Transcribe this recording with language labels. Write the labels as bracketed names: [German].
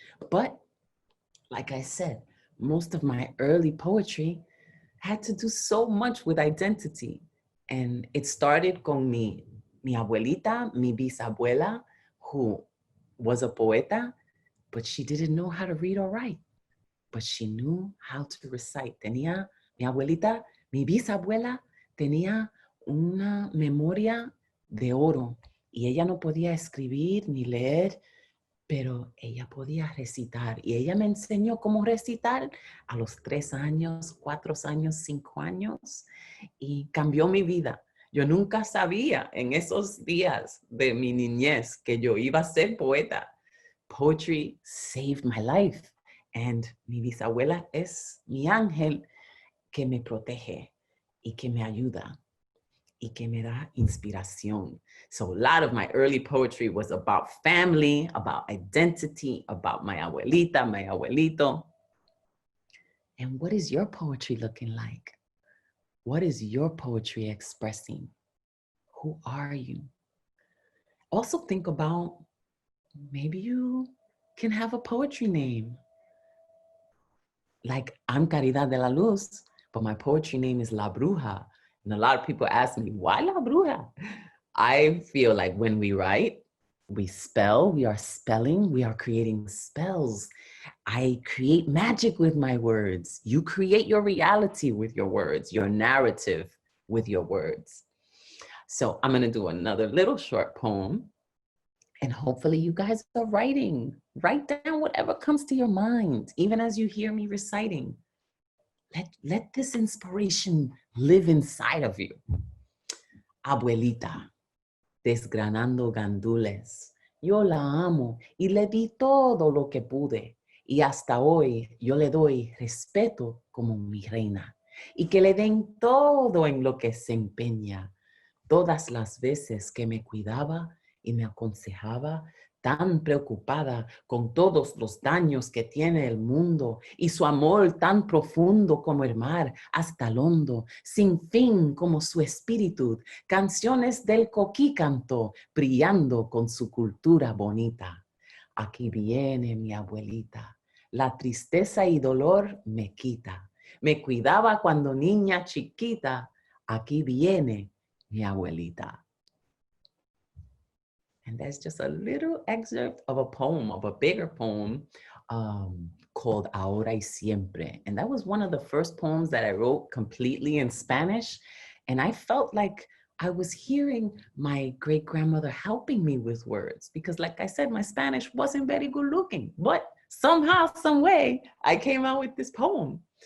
[English] But like I said, most of my early poetry had to do so much with identity. And it started [Spanish] con mi abuelita, mi bisabuela, [English] who was a poeta, but she didn't know how to read or write, but she knew how to recite. [Spanish] Tenía, mi abuelita, mi bisabuela, tenía una memoria de oro y ella no podía escribir ni leer, pero ella podía recitar y ella me enseñó cómo recitar a los 3 años, 4 años, 5 años y cambió mi vida. Yo nunca sabía en esos días de mi niñez que yo iba a ser poeta. [English] Poetry saved my life and [Spanish] mi bisabuela es mi ángel que me protege y que me ayuda y que me da inspiración. [English] So a lot of my early poetry was about family, about identity, about my abuelita, my abuelito. And what is your poetry looking like? What is your poetry expressing? Who are you? Also think about maybe you can have a poetry name. Like I'm Caridad de la Luz, but my poetry name is La Bruja. And a lot of people ask me, why La Bruja? I feel like when we write, we spell, we are spelling, we are creating spells. I create magic with my words. You create your reality with your words, your narrative with your words. So I'm gonna do another little short poem and hopefully you guys are writing. Write down whatever comes to your mind, even as you hear me reciting. Let this inspiration live inside of you. [Spanish] Abuelita, desgranando gandules. Yo la amo y le di todo lo que pude. Y hasta hoy yo le doy respeto como mi reina. Y que le den todo en lo que se empeña. Todas las veces que me cuidaba y me aconsejaba, tan preocupada con todos los daños que tiene el mundo y su amor tan profundo como el mar hasta el hondo, sin fin como su espíritu, canciones del coquí cantó, brillando con su cultura bonita. Aquí viene mi abuelita, la tristeza y dolor me quita, me cuidaba cuando niña chiquita, aquí viene mi abuelita. [English] And that's just a little excerpt of a poem, of a bigger poem called Ahora y Siempre. And that was one of the first poems that I wrote completely in Spanish. And I felt like I was hearing my great-grandmother helping me with words because like I said, my Spanish wasn't very good looking, but somehow, some way, I came out with this poem.